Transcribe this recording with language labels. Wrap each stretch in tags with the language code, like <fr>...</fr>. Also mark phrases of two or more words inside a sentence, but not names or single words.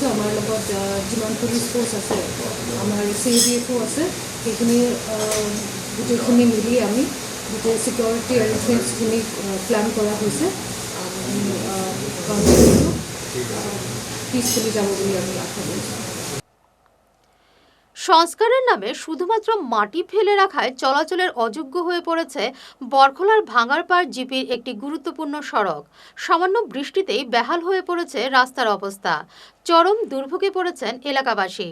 <as>আমাৰ লগত যিমান পুলিচ ফ'ৰ্চ আছে, আমাৰ CADF আছে, সেইখিনি গোটেইখিনি মিলি আমি গোটেই ছিকিউৰিটি এৰেঞ্জমেণ্টছখিনি প্লেন কৰা হৈছে। কাউণ্টিংটো পিছফুলি যাব বুলি আমি আশা কৰিছোঁ।</as> <bn>সংস্কারের নামে শুধুমাত্র মাটি ফেলে রাখায় চলাচলের অযোগ্য হয়ে পড়েছে বরখলার ভাঙারপাড় জিপির একটি গুরুত্বপূর্ণ সড়ক। সামান্য বৃষ্টিতেই বেহাল হয়ে পড়েছে রাস্তার অবস্থা। চরম দুর্ভোগে পড়েছেন এলাকাবাসী।</bn>